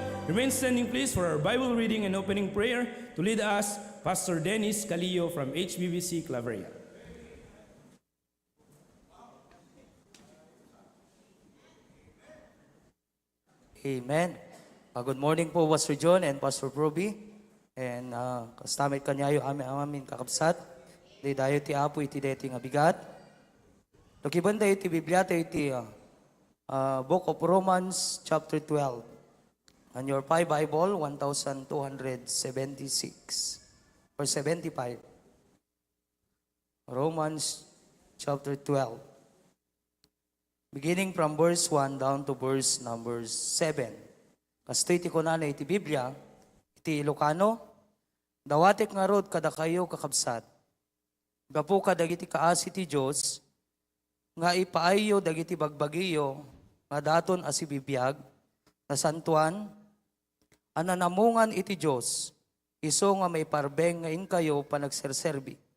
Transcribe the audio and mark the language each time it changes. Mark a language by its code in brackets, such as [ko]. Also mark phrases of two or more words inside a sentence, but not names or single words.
[en] Remain standing please for our Bible reading and opening prayer to lead us, Pastor Dennis Calillo from HBBC Claveria. Amen. Good morning po, Pastor John and Pastor Proby. [ilo] And kastamit kanyayo amin kakabsat. Di dayo ti apo iti deti nga bigat. Lukiban tayo iti Biblia tayo iti [en] Book of Romans chapter 12. On your Bible, 1276 or 75. Romans chapter 12. Beginning from verse 1 down to verse number 7. [ilo] Kasto iti kunana iti Biblia, iti Ilocano, dawatek nga rod kada kayo kakabsat. Gapu ka dagiti kaasi ti Diyos, nga ipaayo dagiti bagbagiyo, nga daton asi bibiyag, na santuan, ananamungan iti Diyos, iso nga may parbeng ngayon kayo panagserserbi.